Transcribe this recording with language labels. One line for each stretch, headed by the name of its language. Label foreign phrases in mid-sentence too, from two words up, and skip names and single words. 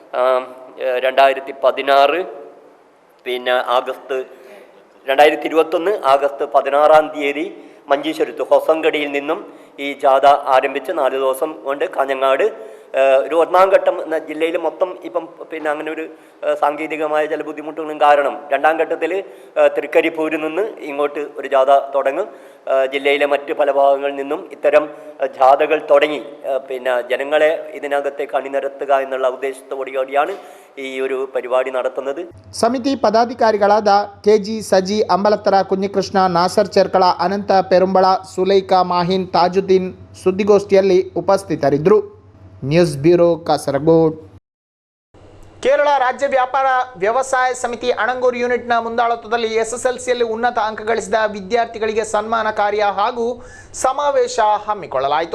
Malayalam: 2016 പിന്നെ 2021 ആഗസ്റ്റ് 16-ാം തീയതി മഞ്ചേശ്വരത്ത് ഹൊസങ്കടിയിൽ നിന്നും ഈ ജാഥ ആരംഭിച്ച് 4 ദിവസം കൊണ്ട് കാഞ്ഞങ്ങാട് ഒരു ഒന്നാം ഘട്ടം ജില്ലയിൽ മൊത്തം ഇപ്പം പിന്നെ അങ്ങനെ ഒരു സാങ്കേതികമായ ചില ബുദ്ധിമുട്ടുകളും കാരണം രണ്ടാം ഘട്ടത്തിൽ തൃക്കരിപ്പൂരിൽ നിന്ന് ഇങ്ങോട്ട് ഒരു ജാഥ തുടങ്ങും. ജില്ലയിലെ മറ്റ് പല ഭാഗങ്ങളിൽ നിന്നും ഇത്തരം ജാഥകൾ തുടങ്ങി പിന്നെ ജനങ്ങളെ ഇതിനകത്തേക്ക് അണിനിരത്തുക എന്നുള്ള ഉദ്ദേശത്തോടുകൂടിയാണ് ഈ ഒരു പരിപാടി നടത്തുന്നത്.
Kannada: ಸಮಿತಿ ಪದಾಧಿಕಾರಿಗಳಾದ ಕೆಜಿ ಸಜಿ, ಅಂಬಲತ್ತರ ಕುഞ്ഞിಕೃಷ್ಣ, ನಾಸರ್ ಚೆರ್ಕಳ, ಅನಂತ ಪೆರುಂಬಳ, ಸುಲೈಖಾ ಮಾಹಿನ್, ತಾಜುದ್ದೀನ್ ಸುದ್ದಿಗೋಷ್ಠಿಯಲ್ಲಿ ಉಪಸ್ಥಿತರಿದ್ದರು. ನ್ಯೂಸ್ ಬ್ಯೂರೋ ಕಾಸರಗೋಡ್. ಕೇರಳ ರಾಜ್ಯ ವ್ಯಾಪಾರ ವ್ಯವಸಾಯ ಸಮಿತಿ ಅಣಂಗೂರು ಯೂನಿಟ್ನ ಮುಂದಾಳತ್ವದಲ್ಲಿ ಎಸ್ಎಸ್ಎಲ್ಸಿಯಲ್ಲಿ ಉನ್ನತ ಅಂಕ ಗಳಿಸಿದ ವಿದ್ಯಾರ್ಥಿಗಳಿಗೆ ಸನ್ಮಾನ ಕಾರ್ಯ ಹಾಗೂ ಸಮಾವೇಶ ಹಮ್ಮಿಕೊಳ್ಳಲಾಯಿತು.